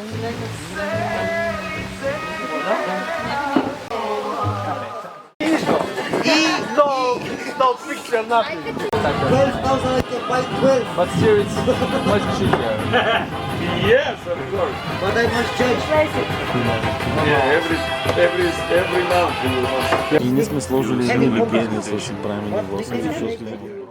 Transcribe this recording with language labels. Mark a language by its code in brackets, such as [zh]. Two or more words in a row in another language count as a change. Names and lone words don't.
[en] No picture, nothing. 12,000 I can buy 12, But here it's much cheaper. Yes, of course. but I must change. Yeah, every Every month he wants. [bg] И ние сме сложили едни легени, за да си правим гласа, защото е добро.